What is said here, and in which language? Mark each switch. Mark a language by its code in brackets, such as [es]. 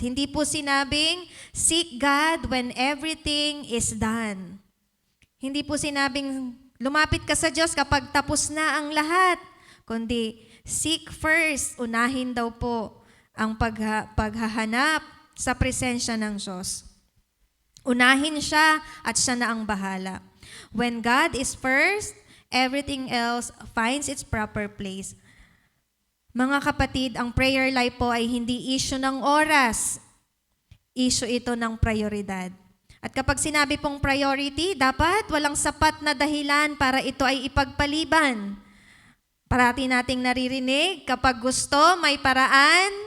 [tl] Hindi po sinabing, [en] seek God when everything is done. [tl] Hindi po sinabing, lumapit ka sa Diyos kapag tapos na ang lahat. Kundi, [en] seek first, [tl] unahin daw po ang paghahanap sa presensya ng Diyos. Unahin siya at siya na ang bahala. [en] When God is first, everything else finds its proper place. [tl] Mga kapatid, ang prayer life po ay hindi issue ng oras. Issue ito ng prioridad. At kapag sinabi pong priority, dapat walang sapat na dahilan para ito ay ipagpaliban. Parati nating naririnig, kapag gusto, may paraan.